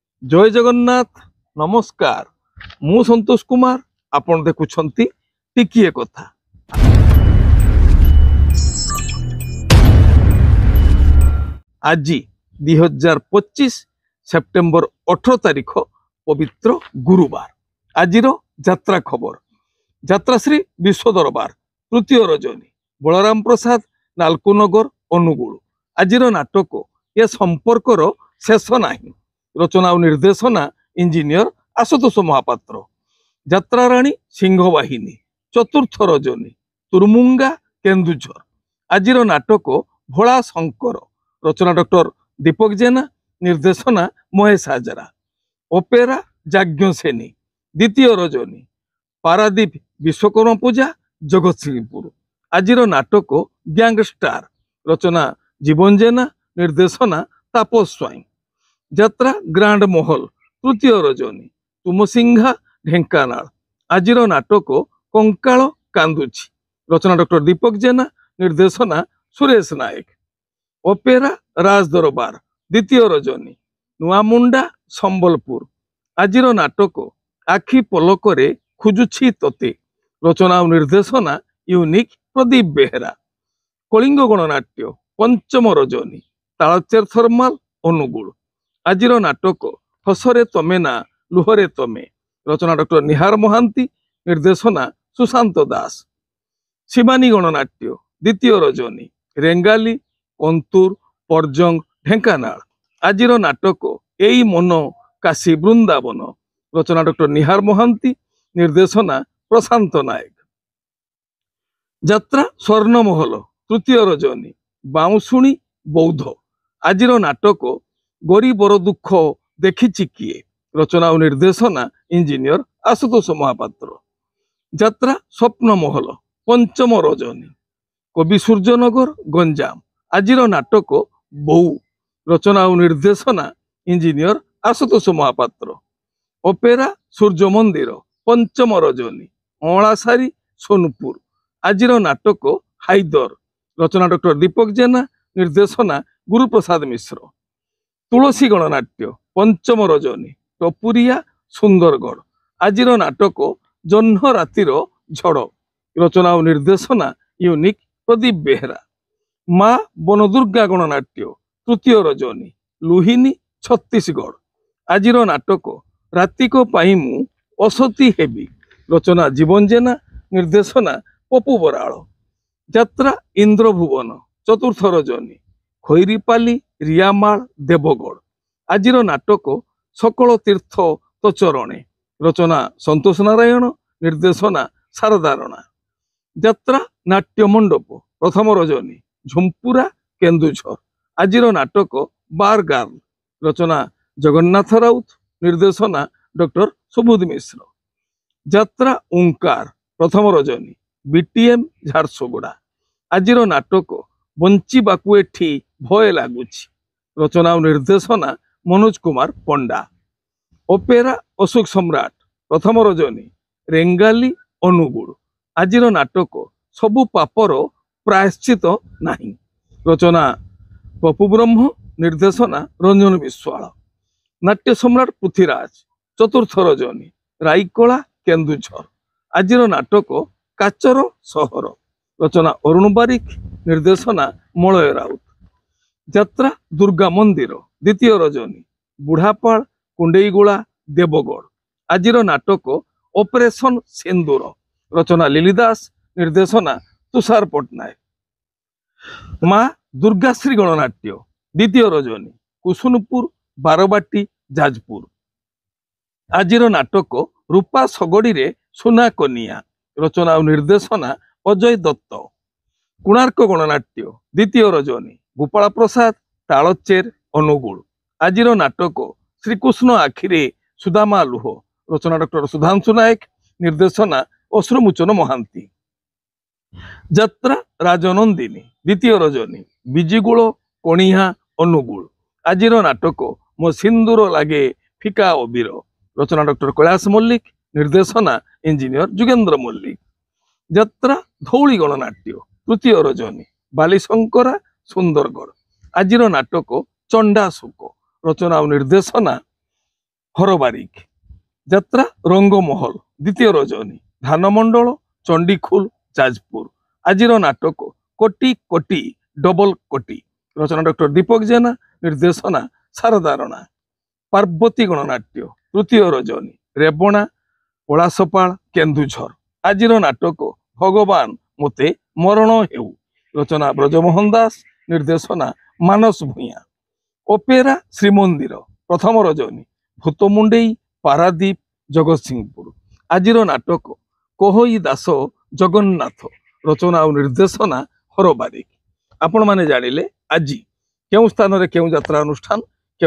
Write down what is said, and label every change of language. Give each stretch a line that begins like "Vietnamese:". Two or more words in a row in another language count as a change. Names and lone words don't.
Odia: ଜୟ ଜଗନ୍ନାଥ ନମସ୍କାର ମୁଁ ସନ୍ତୋଷ କୁମାର ଆପଣ ଦେଖୁଛନ୍ତି ଟିକିଏ କଥା। ଆଜି 2025 ସେପ୍ଟେମ୍ବର 18 ତାରିଖ ପବିତ୍ର ଗୁରୁବାର। ଆଜିର ଯାତ୍ରା ଖବର ଯାତ୍ରାଶ୍ରୀ ବିଶ୍ୱ ଦରବାର ତୃତୀୟ ରଜନୀ ବଳରାମ ପ୍ରସାଦ ନାଲକୁନଗର ଅନୁଗୁଳ। ଆଜିର ନାଟକ ଏ ସମ୍ପର୍କର ଶେଷ ନାହିଁ। ରଚନା ଓ ନିର୍ଦ୍ଦେଶନା ଇଞ୍ଜିନିୟର ଆଶୁତୋଷ ମହାପାତ୍ର। ଯାତ୍ରାରାଣୀ ସିଂହବାହିନୀ ଚତୁର୍ଥ ରଜନୀ ତୁରମୁଙ୍ଗା କେନ୍ଦୁଝର। ଆଜିର ନାଟକ ଭୋଳା ଶଙ୍କର ରଚନା ଡକ୍ଟର ଦୀପକ ଜେନା ନିର୍ଦ୍ଦେଶନା ମହେଶ ହାଜରା। ଅପେରା ଯାଜ୍ଞସେନୀ ଦ୍ୱିତୀୟ ରଜନୀ ପାରାଦୀପ ବିଶ୍ୱକର୍ମା ପୂଜା ଜଗତସିଂହପୁର। ଆଜିର ନାଟକ ଗ୍ୟାଙ୍ଗଷ୍ଟାର ରଚନା ଜୀବନ ଜେନା ନିର୍ଦ୍ଦେଶନା ତାପସ ସ୍ୱାଇଁ। ଯାତ୍ରା ଗ୍ରାଣ୍ଡ ମହଲ ତୃତୀୟ ରଜନୀ ତୁମସିଂଘା ଢେଙ୍କାନାଳ। ଆଜିର ନାଟକ କଙ୍କାଳ କାନ୍ଦୁଛି ରଚନା ଡକ୍ଟର ଦୀପକ ଜେନା ନିର୍ଦ୍ଦେଶନା ସୁରେଶ ନାୟକ। ଅପେରା ରାଜ ଦରବାର ଦ୍ୱିତୀୟ ରଜନୀ ନୁଆମୁଣ୍ଡା ସମ୍ବଲପୁର। ଆଜିର ନାଟକ ଆଖି ପଲକରେ ଖୋଜୁଛି ତୋତେ ରଚନା ଓ ନିର୍ଦ୍ଦେଶନା ୟୁନିକ ପ୍ରଦୀପ ବେହେରା। କଳିଙ୍ଗ ଗଣନାଟ୍ୟ ପଞ୍ଚମ ରଜନୀ ତାଳଚେର ଥର୍ମାଲ ଅନୁଗୁଳ। ଆଜିର ନାଟକ ହସରେ ତମେ ନା ଲୁହରେ ତମେ ରଚନା ଡକ୍ଟର ନିହାର ମହାନ୍ତି ନିର୍ଦ୍ଦେଶନା ସୁଶାନ୍ତ ଦାସ। ଶିବାନୀ ଗଣନାଟ୍ୟ ଦ୍ୱିତୀୟ ରଜନୀ ରେଙ୍ଗାଲି କଣ୍ଟୁର ପରଜଙ୍ଗ ଢେଙ୍କାନାଳ। ଆଜିର ନାଟକ ଏଇ ମନ କାଶୀ ବୃନ୍ଦାବନ ରଚନା ଡକ୍ଟର ନିହାର ମହାନ୍ତି ନିର୍ଦ୍ଦେଶନା ପ୍ରଶାନ୍ତ ନାୟକ। ଯାତ୍ରା ସ୍ୱର୍ଣ୍ଣମହଲ ତୃତୀୟ ରଜନୀ ବାଉଁଶୁଣି ବୌଦ୍ଧ। ଆଜିର ନାଟକ ଗରିବର ଦୁଃଖ ଦେଖିଛି କିଏ ରଚନା ଓ ନିର୍ଦ୍ଦେଶନା ଇଞ୍ଜିନିୟର ଆଶୁତୋଷ ମହାପାତ୍ର। ଯାତ୍ରା ସ୍ୱପ୍ନ ମହଲ ପଞ୍ଚମ ରଜନୀ କବି ସୂର୍ଯ୍ୟନଗର ଗଞ୍ଜାମ। ଆଜିର ନାଟକ ବହୁ ରଚନା ଓ ନିର୍ଦ୍ଦେଶନା ଇଞ୍ଜିନିୟର ଆଶୁତୋଷ ମହାପାତ୍ର। ଅପେରା ସୂର୍ଯ୍ୟ ମନ୍ଦିର ପଞ୍ଚମ ରଜନୀ ଅଲସାରୀ ସୋନପୁର। ଆଜିର ନାଟକ ହାଇଦର ରଚନା ଡକ୍ଟର ଦୀପକ ଜେନା ନିର୍ଦ୍ଦେଶନା ଗୁରୁପ୍ରସାଦ ମିଶ୍ର। ତୁଳସୀ ଗଣନାଟ୍ୟ ପଞ୍ଚମ ରଜନୀ ଟପୁରିଆ ସୁନ୍ଦରଗଡ଼। ଆଜିର ନାଟକ ଜହ୍ନ ରାତିର ଝଡ଼ ରଚନା ଓ ନିର୍ଦ୍ଦେଶନା ୟୁନିକ ପ୍ରଦୀପ ବେହେରା। ମା' ବନଦୁର୍ଗା ଗଣନାଟ୍ୟ ତୃତୀୟ ରଜନୀ ଲୁହିନୀ ଛତିଶଗଡ଼। ଆଜିର ନାଟକ ରାତିକ ପାଇଁ ମୁଁ ଅସତୀ ହେବି ରଚନା ଜୀବନ ଜେନା ନିର୍ଦ୍ଦେଶନା ପପୁ ବରାଡ଼। ଯାତ୍ରା ଇନ୍ଦ୍ରଭୁବନ ଚତୁର୍ଥ ରଜନୀ ଖଇରିପାଲି ରିଆମାଳ ଦେବଗଡ଼। ଆଜିର ନାଟକ ସକଳ ତୀର୍ଥ ତୋ ଚରଣେ ରଚନା ସନ୍ତୋଷ ନାରାୟଣ ନିର୍ଦ୍ଦେଶନା ଶାରଦା ରାଣା। ଯାତ୍ରା ନାଟ୍ୟ ମଣ୍ଡପ ପ୍ରଥମ ରଜନୀ ଝୁମ୍ପୁରା କେନ୍ଦୁଝର। ଆଜିର ନାଟକ ବାର ଗାର୍ଲ ରଚନା ଜଗନ୍ନାଥ ରାଉତ ନିର୍ଦ୍ଦେଶନା ଡକ୍ଟର ସୁବୋଧ ମିଶ୍ର। ଯାତ୍ରା ଓଁକାର ପ୍ରଥମ ରଜନୀ ବିଟିଏମ ଝାରସୁଗୁଡ଼ା। ଆଜିର ନାଟକ ବଞ୍ଚିବାକୁ ଏଠି ଭୟ ଲାଗୁଛି ରଚନା ଓ ନିର୍ଦ୍ଦେଶନା ମନୋଜ କୁମାର ପଣ୍ଡା। ଅପେରା ଅଶୋକ ସମ୍ରାଟ ପ୍ରଥମ ରଜନୀ ରେଙ୍ଗାଲି ଅନୁଗୁଳ। ଆଜିର ନାଟକ ସବୁ ପାପର ପ୍ରାୟଶ୍ଚିତ୍ତ ନାହିଁ ରଚନା ପପୁ ବ୍ରହ୍ମ ନିର୍ଦ୍ଦେଶନା ରଞ୍ଜନ ବିଶ୍ୱାଳ। ନାଟ୍ୟ ସମ୍ରାଟ ପୃଥ୍ୱୀରାଜ ଚତୁର୍ଥ ରଜନୀ ରାଇକଳା କେନ୍ଦୁଝର। ଆଜିର ନାଟକ କାଚର ସହର ରଚନା ଅରୁଣ ବାରିକ ନିର୍ଦ୍ଦେଶନା ମଳୟ ରାଉତ। ଯାତ୍ରା ଦୁର୍ଗା ମନ୍ଦିର ଦ୍ୱିତୀୟ ରଜନୀ ବୁଢ଼ାପଡ଼ା କୁଣ୍ଡେଇଗୋଲା ଦେବଗଡ଼। ଆଜିର ନାଟକ ଅପରେସନ ସିନ୍ଦୂର ରଚନା ଲିଲିଦାସ ନିର୍ଦ୍ଦେଶନା ତୁଷାର ପଟ୍ଟନାୟକ। ମା' ଦୁର୍ଗାଶ୍ରୀ ଗଣନାଟ୍ୟ ଦ୍ୱିତୀୟ ରଜନୀ କୁସୁନପୁର ବାରବାଟି ଯାଜପୁର। ଆଜିର ନାଟକ ରୂପା ସଗଡ଼ି ରେ ସୁନା କନିଆ ରଚନା ଓ ନିର୍ଦ୍ଦେଶନା ଅଜୟ ଦତ୍ତ। କୋଣାର୍କ ଗଣନାଟ୍ୟ ଦ୍ୱିତୀୟ ରଜନୀ ଗୋପାଳ ପ୍ରସାଦ ତାଳଚେର ଅନୁଗୁଳ। ଆଜିର ନାଟକ ଶ୍ରୀକୃଷ୍ଣ ଆଖିରେ ସୁଦାମା ଲୁହ ରଚନା ଡକ୍ଟର ସୁଧାଂଶୁ ନାୟକ ନିର୍ଦ୍ଦେଶନା ଅଶ୍ରୁମୋଚନ ମହାନ୍ତି। ଯାତ୍ରା ରାଜନନ୍ଦିନୀ ଦ୍ୱିତୀୟ ରଜନୀ ବିଜିଗୋଲ କଣିହା ଅନୁଗୁଳ। ଆଜିର ନାଟକ ମୋ ସିନ୍ଦୂର ଲାଗେ ଫିକା ଅବିର ରଚନା ଡକ୍ଟର କୈଳାସ ମଲ୍ଲିକ ନିର୍ଦ୍ଦେଶନା ଇଞ୍ଜିନିୟର ଯୁଗେନ୍ଦ୍ର ମଲ୍ଲିକ। ଯାତ୍ରା ଧଉଳି ଗଣନାଟ୍ୟ ତୃତୀୟ ରଜନୀ ବାଲିଶଙ୍କରା ସୁନ୍ଦରଗଡ଼। ଆଜିର ନାଟକ ଚଣ୍ଡା ଶୋକ ରଚନା ଓ ନିର୍ଦ୍ଦେଶନା ହରବାରିକ ଯାତ୍ରା ରଙ୍ଗମହଲ ଦ୍ୱିତୀୟ ରଜନୀ ଧାନମଣ୍ଡଳ ଚଣ୍ଡୀଖୋଲ ଯାଜପୁର ଆଜିର ନାଟକ କୋଟି କୋଟି ଡବଲ କୋଟି ରଚନା ଡକ୍ଟର ଦୀପକ ଜେନା ନିର୍ଦ୍ଦେଶନା ଶାରଦା ରଣା ପାର୍ବତୀ ଗଣନାଟ୍ୟ ତୃତୀୟ ରଜନୀ ରେବଣା ପଳାଶପାଳ କେନ୍ଦୁଝର ଆଜିର ନାଟକ ଭଗବାନ ମୋତେ ମରଣ ହେଉ ରଚନା ବ୍ରଜମୋହନ ଦାସ ନିର୍ଦ୍ଦେଶନା ମାନସ ଭୂୟାଁ ଅପେରା ଶ୍ରୀମନ୍ଦିର ପ୍ରଥମ ରଜନୀ ଭୂତମୁଣ୍ଡେଇ ପାରାଦୀପ ଜଗତସିଂହପୁର ଆଜିର ନାଟକ କୋହଇ ଦାସ ଜଗନ୍ନାଥ ରଚନା ଓ ନିର୍ଦ୍ଦେଶନା ହରବାରିକ ଆପଣମାନେ ଜାଣିଲେ ଆଜି କେଉଁ ସ୍ଥାନରେ କେଉଁ ଯାତ୍ରା ଅନୁଷ୍ଠାନ କେଉଁ